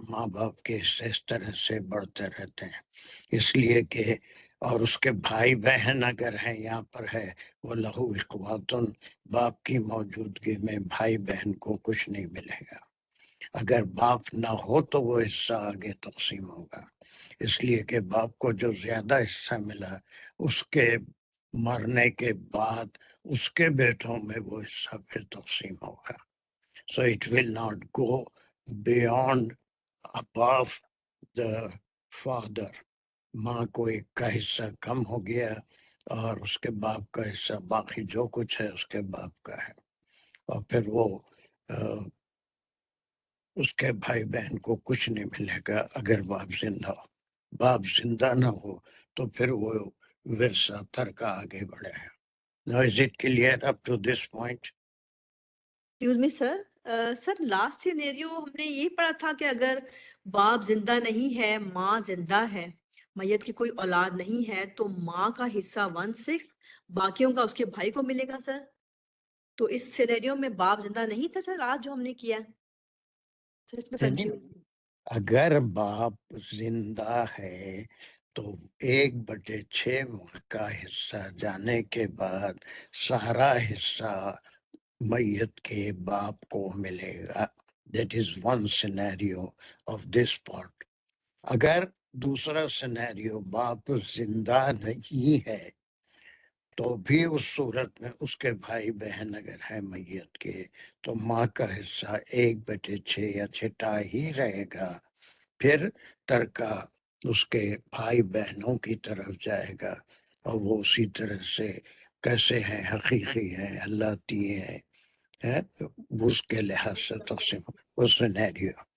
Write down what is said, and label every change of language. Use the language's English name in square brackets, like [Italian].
[Urdu] ماں باپ کے حصے اس طرح سے بڑھتے رہتے ہیں، اس لیے کہ اور اس کے بھائی بہن اگر ہیں یہاں پر ہے وہ لہو اخواتن، باپ کی موجودگی میں بھائی بہن کو کچھ نہیں ملے گا. اگر باپ نہ ہو تو وہ حصہ آگے تقسیم ہوگا، اس لیے کہ باپ کو جو زیادہ حصہ ملا اس کے مرنے کے بعد اس کے بیٹوں میں وہ حصہ پھر تقسیم ہوگا. [English] So it will not go beyond above the father. [Urdu] ماں کو ایک کا حصہ کم ہو گیا اور اس کے باپ کا حصہ باقی جو کچھ ہے اس کے باپ کا ہے، اور پھر وہ اس کے بھائی بہن کو کچھ نہیں ملے گا اگر باپ زندہ ہو. باپ زندہ نہ ہو تو پھر وہ ورثہ ترکہ آگے بڑھے گا. [English] Now is it clear up to this point? [Urdu] Excuse me sir, sir last scenario ہم نے یہ پڑھا تھا کہ اگر باپ زندہ نہیں ہے، ماں زندہ ہے، میت کی کوئی اولاد نہیں ہے، تو ماں کا حصہ 1/6 باقیوں کا اس کے بھائی کو ملے گا سر. تو اس سینیریو میں باپ زندہ نہیں تھا سر، آج جو ہم نے کیا سر اس میں کنفیوز. اگر باپ زندہ ہے تو 1/6 ماں کا حصہ جانے کے بعد سارا حصہ میت کے باپ کو ملے گا. [English] That is one scenario of this part. [Urdu] اگر دوسرا سینیریو باپ زندہ نہیں ہے تو بھی اس صورت میں اس کے بھائی بہن اگر ہے میت کے تو ماں کا حصہ 1/6 یا چھٹا ہی رہے گا. پھر ترکہ اس کے بھائی بہنوں کی طرف جائے گا اور وہ اسی طرح سے کیسے ہیں، حقیقی ہیں، اللہ تی ہیں، اس کے لحاظ سے تقسیم اس سینیریو.